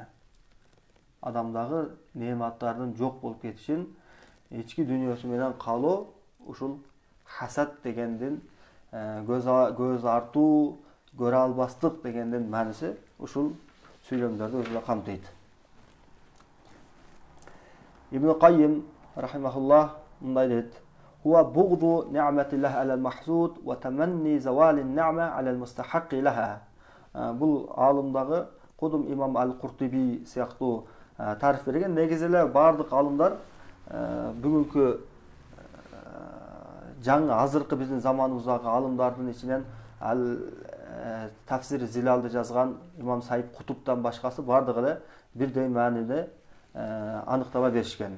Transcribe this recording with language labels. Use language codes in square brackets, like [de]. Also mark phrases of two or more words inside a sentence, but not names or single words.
[ky] Адамдагы неаматтардын жок болуп кетишин ички дүйнөсү менен каалоо ушул хасад дегендин көз артуу, көрө албастык дегендин мааниси ушул сүйлөмдөрдү өзүнө камтыйт. Ибн Каййим рахимахуллах мындай дейт: [ar] "هو بغض نعمة الله على المحسود وتمني زوال نعمة على المستحق لها." [ky] Бул алымдагы Кудум имам Ал-Куртуби сыяктуу тариф берген. Негизи эле бардык алымдар бүгүнкү жаңы азыркы биздин заманыбыздагы алымдардын ичинен Тафсир Зилалды жазган имам Саид Кутуптан башкасы бардыгы эле бирдей мааниде аныктама беришкен.